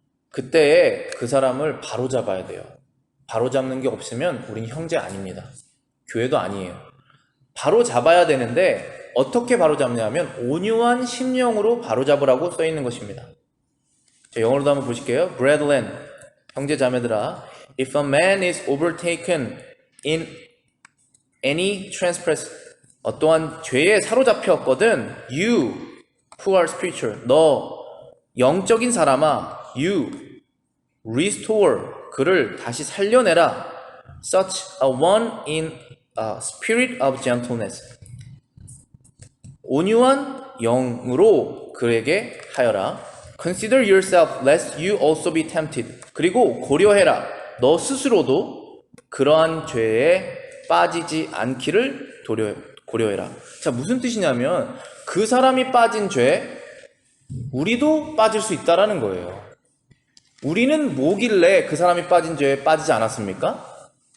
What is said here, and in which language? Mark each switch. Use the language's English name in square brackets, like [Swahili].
[Korean] 그때 그 사람을 바로잡아야 돼요. 바로잡는 게 없으면 우린 형제 아닙니다. 교회도 아니에요. 바로잡아야 되는데 어떻게 바로잡냐면 온유한 심령으로 바로잡으라고 써 있는 것입니다. 자, 영어로도 한번 보실게요. [English] Brethren, [Korean] 형제 자매들아, [English] if a man is overtaken in any transgress, [Korean] 어떠한 죄에 사로잡혔거든, [English] you who are spiritual, [Korean] 너 영적인 사람아, [English] you restore, [Korean] 그를 다시 살려내라. [English] such a one in a spirit of gentleness, [Korean] 온유한 영으로 그에게 하여라. [English] Consider yourself lest you also be tempted. [Korean] 그리고 고려해라. 너 스스로도 그러한 죄에 빠지지 않기를 고려해라. 자, 무슨 뜻이냐면 그 사람이 빠진 죄 우리도 빠질 수 있다라는 거예요. 우리는 뭐길래 그 사람이 빠진 죄에 빠지지 않았습니까?